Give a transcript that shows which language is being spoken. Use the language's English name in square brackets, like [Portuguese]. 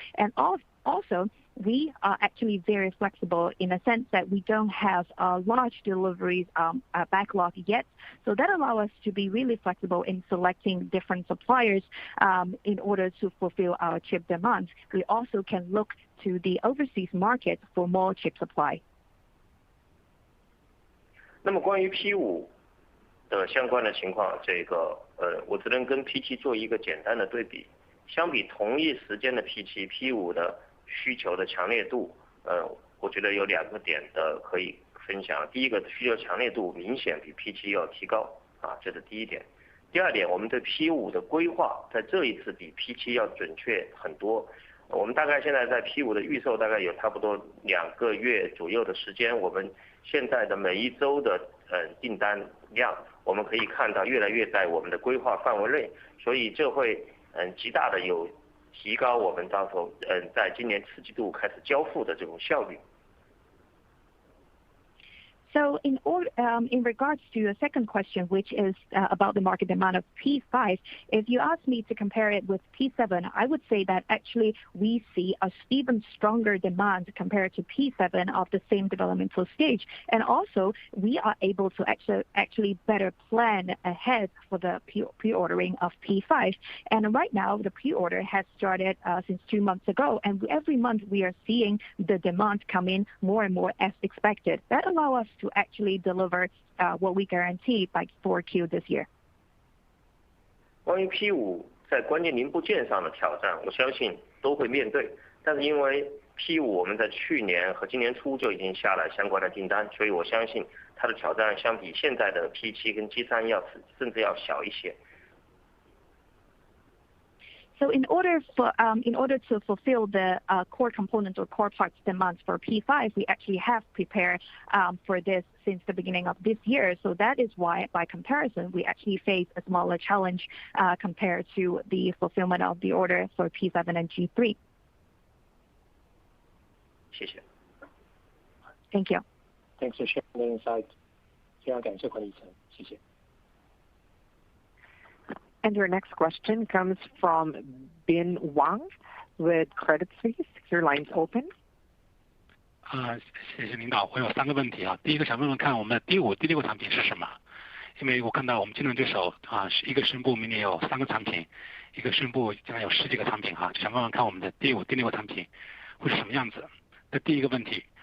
[English] And also, we are actually very flexible in a sense that we don't have large deliveries backlog yet. So that allows us to be really flexible in selecting different suppliers in order to fulfill our chip demand. We also can look to the overseas market for more chip supply. [Chinese] 那么关于 P5 的相关的情况，我只能跟 P7 做一个简单的对比。相比同一时间的 P7 ，P5 的需求的强烈度，我觉得有2个点的可以分享。第一个，需求强烈度明显比 P7 要提高，这是第一点。第二点，我们对 P5 的规划在这一次比 P7 要准确很多。我们大概现在在 P5 的预售大概有差不多2个月左右的时间，我们现在的每一周的订单量，我们可以看到越来越在我们的规划范围内，所以这会极大的有提高我们到时候在今年4季度开始交付的这种效率。 [English] So in regards to your second question, which is about the market demand of P5, if you ask me to compare it with P7, I would say that actually we see a even stronger demand compared to P7 of the same developmental stage. And also, we are able to actually better plan ahead for the pre-ordering of P5. And right now, the pre-order has started since 2 months ago. And every month, we are seeing the demand come in more and more as expected. That allows us to actually deliver what we guarantee by 4Q this year. [Chinese] 关于 P5 在关键零部件上的挑战，我相信都会面对。但是因为 P5 我们在去年和今年初就已经下了相关的订单，所以我相信它的挑战相比现在的 P7 跟 G3 甚至要小一些。 [English] So in order to fulfill the core components or core parts demands for P5, we actually have prepared for this since the beginning of this year. So that is why, by comparison, we actually face a smaller challenge compared to the fulfillment of the order for P7 and G3. [Chinese] 谢谢。 [English] Thank you. Thanks for sharing the insight. [Chinese] 非常感谢管理层，谢谢。 [English] And your next question comes from Bin Wang with Credit Suisse. Your line's open. [Chinese] 谢谢领导，我有3个问题啊。第一个想问问看我们的第6个产品是什么？因为我看到我们竞争对手一个宣布明年有3个产品，一个宣布将来有10几个产品就想问问看我们的第6个产品会是什么样子。这第一个问题。